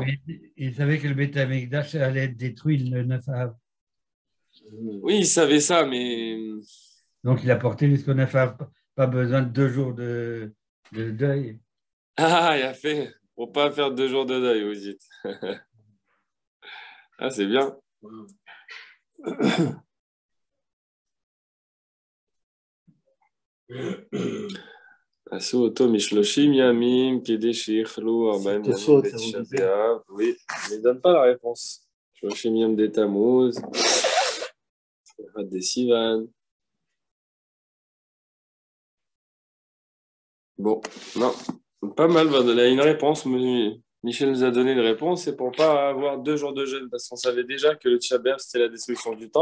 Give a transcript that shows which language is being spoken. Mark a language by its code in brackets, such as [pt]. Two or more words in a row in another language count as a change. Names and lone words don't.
[fr] il savait que le Beth Amikdash allait être détruit le 9 av. Oui, il savait ça, mais... Donc il a porté jusqu'au 9 av, pas besoin de 2 jours de deuil. Ah, il a fait, pour pas faire 2 jours de deuil, vous dites. Ah, c'est bien. [he] עשו אותו מ30 ימים כדי שיכלו 40 ימים בתשעה באב. [fr] Oui, mais il ne donne pas la réponse. 30 ימים de Tammuz, 1 de Sivan. Bon, non, pas mal. Il a une réponse. Michel nous a donné une réponse. C'est pour pas avoir 2 jours de jeûne, parce qu'on savait déjà que le Tisha B'Av, c'était la destruction du temple.